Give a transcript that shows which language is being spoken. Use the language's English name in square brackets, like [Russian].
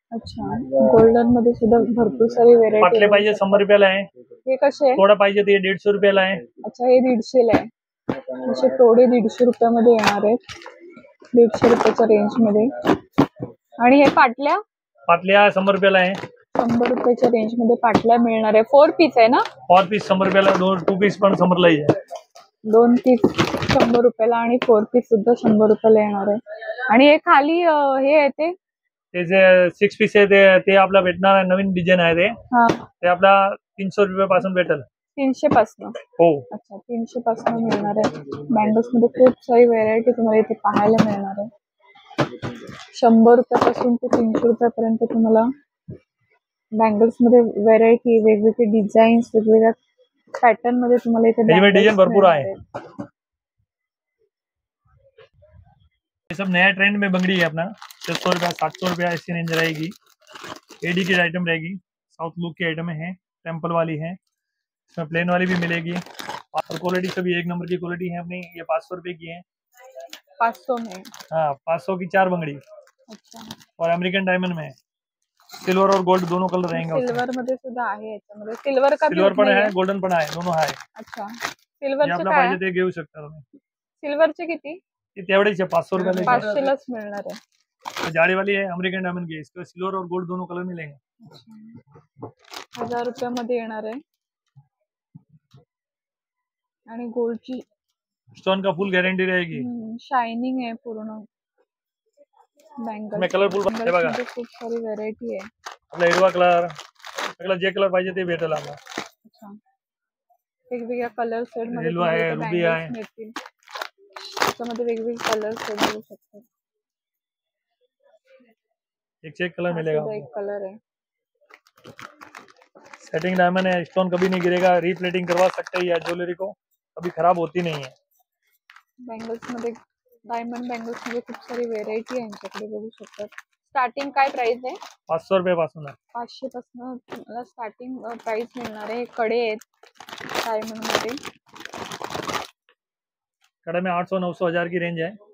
[Marathi] अच्छा, गोल्डन मध्ये सुद्धा भरपूर सारी व्हेरायटी पाटले पाहिजे 100 रुपयाला आहे। हे कसे आहे? थोड़ा पाहिजे तर 150 रुपयाला आहे। अच्छा, हे 150 ला आहे। असे थोडे 150 रुपयामध्ये येणार आहेत, 150 रुपयाच्या रेंज मध्ये। आणि हे पाटल्या पाटल्या 100 रुपयाला आहे। 100 रुपयाच्या रेंज मध्ये पाटल्या मिळणार आहे। 4 पीस आहे ना? 4 पीस 100 रुपयाला, 2 पीस पण 100 ला आहे। 2 पीस 100 रुपयाला आणि 4 पीस सुद्धा 100 रुपयाला येणार आहे। आणि हे खाली हे आहे ते जे 6 पीस आहे ते आपला भेटणार आहे, नवीन डिझाइन आहे ते। ते आपला 300 रुपये पासून भेटेल। 300 पासून? हो। अच्छा, 300 पासून मिळणार आहे। बँगल्स मध्ये खूप सारी व्हेरायटी तुम्हाला इथे पाहायला मिळणार आहे। 100 रुपयापासून ते 300 रुपयापर्यंत तुम्हाला बँगल्स मध्ये व्हेरायटी, वेगवेगळे डिझाईन्स, वेगवेगळ्या पॅटर्न मध्ये तुम्हाला इथे डिजाइन भरपूर आहे। [Hindi] ये सब नया ट्रेंड में बंगड़ी है अपना। 600 रुपया, 700 रुपया ऐसी रेंज रहेगी। एडी की आइटम रहेगी, साउथ लुक की आइटम है, टेम्पल वाली है। इसमें प्लेन वाली भी मिलेगी, और क्वालिटी सभी एक नंबर की क्वालिटी है अपनी। ये 500 रुपये की है। 500 में? हाँ, 500 की 4 बंगड़ी। अच्छा, और अमेरिकन डायमंड में सिल्वर और गोल्ड दोनों कलर रहेंगे। [Marathi] सिल्वर मध्ये सुद्धा आहे याच्यामध्ये। [Hindi] सिल्वर का [Marathi] सिल्वर पण आहे, गोल्डन पण आहे, दोनों आहे। अच्छा, सिल्वरचे आपला काय? पाहिजे ते घेऊ शकता तुम्ही। सिल्वरचे किती? ते तेवढेच आहे, 500 रुपये। 500 लाच मिळणार आहे। [Hindi] जाड़ी वाली है, अमेरिकन डायमंड की। इसको सिल्वर और गोल्ड दोनों कलर मिलेंगे। [Marathi] 1000 रुपयामध्ये येणार आहे। आणि गोल्डची [Hindi] स्टोन का फुल गारंटी रहेगी। [Marathi] शायनिंग आहे पूर्ण बँगल। [Hindi] इसमें [Marathi] कलरफुल आहे बघा, खूप सारी व्हेरायटी आहे। आपला हिरवा कलर, सगळं जे कलर पाहिजे ते भेटेल आपल्याला। अच्छा, वेगवेगळ्या कलर शेड मध्ये Yellow आहे, तुम्हाला ruby आहे. बँगल्स मिळतील. त्याच्यामध्ये वेगवेगळे कलर शेड बघू शकता. [Hindi] एक से एक कलर [Marathi] हा [Hindi] मिलेगा [Marathi] सुद्धा एक [Hindi] आपको. [Marathi] कलर आहे. [Hindi] सेटिंग डायमंड है, स्टोन कभी नहीं गिरेगा, रीप्लेटिंग करवा सकते हैं. या ज्वेलरी को कभी खराब होती नहीं है. [Marathi] बँगल्स मध्ये डायमंड बँगल्स मध्ये खूप सारी व्हेरायटी आहे यांच्याकडे बघू शकतात. स्टार्टिंग काय प्राइस आहे? 500 रुपये पासून आहे. 500 पासून तुम्हाला स्टार्टिंग प्राइस मिळणार आहे. कडे आहेत डायमंड मध्ये. [Hindi] कड़े में 800 900 हजार की रेंज है.